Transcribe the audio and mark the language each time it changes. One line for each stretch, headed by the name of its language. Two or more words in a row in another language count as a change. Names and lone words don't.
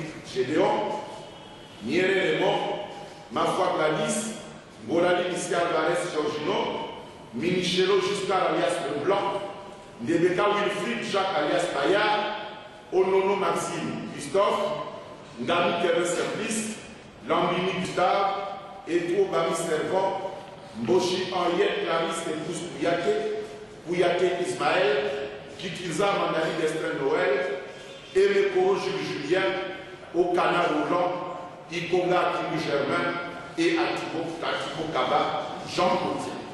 French: Gédéon, Niere Raymond, Mafwa Gladys, Morali Missi Alvarez Georgino, Minichelo Giscard alias Leblanc, Nebeka Wilfried Jacques alias Payard, Onono Maxime Christophe, Ngami Thérèse Simplice, Lambini Gustave, Etro Bami Servant, Mboshi Henriette Clarisse épouse Pouyaké Ismaël, Kikiza Mandali Destrin Noël, Emeko Jules Julien, Okana Roland, Ikonga Kimu Germain et Atibo Kaba Jean Gauthier.